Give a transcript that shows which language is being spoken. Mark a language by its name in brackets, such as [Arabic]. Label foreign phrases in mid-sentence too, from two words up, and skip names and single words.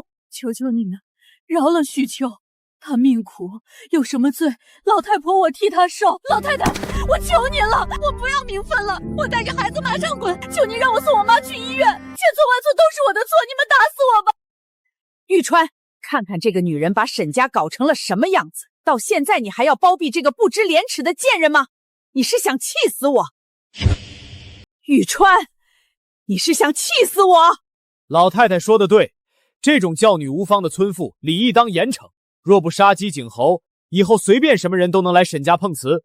[Chinese] 求求你們，饒了許秋，他命苦，有什麼罪，老太婆我替他受。老太太，我求您了，我不要名分了，我帶着孩子馬上滾！求您讓我送我媽去醫院，千錯萬錯都是我的錯，你們打死我吧！玉川，看看這個女人把沈家搞成了什麼樣子，到現在你還要包庇這個不知廉恥的賤人嗎？你是想氣死我？玉川，你是想氣死我？老太太說的對，這種教女無方的村婦，理應當嚴懲。若不殺雞儆猴，以後隨便什麼人都能來沈家碰瓷。